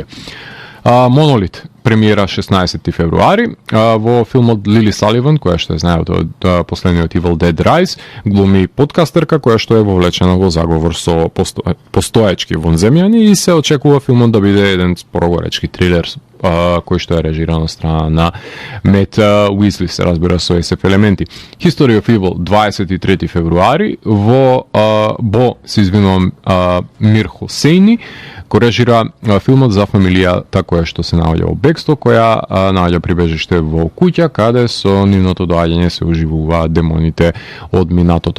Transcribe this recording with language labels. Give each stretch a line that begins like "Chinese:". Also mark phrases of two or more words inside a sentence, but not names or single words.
Macedonian: Монолит премиера 16 февруари во филмот Лили Саливан, која што е знаете од последниот Evil Dead Rise, глуми подкастерка која што е вовлечена во заговор со постоечки вонземјани и се очекува филмот да биде еден спорогоречки трилер кој што е режиран од страна на Мет Уизли, се разбира, со SF елементи. History of Evil 23 февруари во се извинувам Мир Хусейни, кој режира филмот за фамилијата која што се наоѓа во бегство, која наоѓа прибежиште во куќа каде со нивното доаѓање се уживуваат демоните од минатото.